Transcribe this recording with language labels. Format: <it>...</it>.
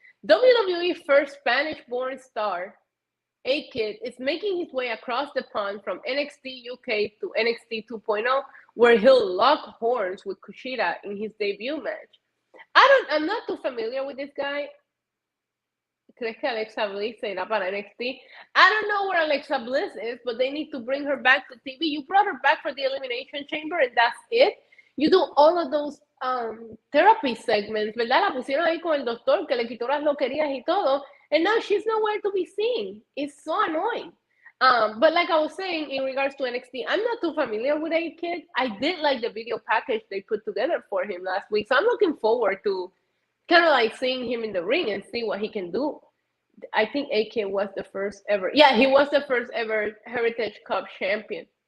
<en>WWE first Spanish-born star, A-Kid, is making his way across the pond from NXT UK to NXT 2.0, where he'll lock horns with Kushida in his debut match. I'm not too familiar with this guy.</en> <es>¿Crees que Alexa Bliss será para NXT?</es> <en>I don't know where Alexa Bliss is, but they need to bring her back to TV. You brought her back for the Elimination Chamber and that's it. You do all of those therapy segments,</en> <es>¿verdad? La pusieron ahí con el doctor que le quitó las loquerías y todo,</es> <en>and now she's nowhere to be seen. It's so annoying. But like I was saying, in regards to NXT, I'm not too familiar with A-Kid. I did like the video package they put together for him last week, so I'm looking forward to kind of like seeing him in the ring and see what he can do. I think A-Kid was the first ever. Yeah, he was the first ever Heritage Cup champion.</en>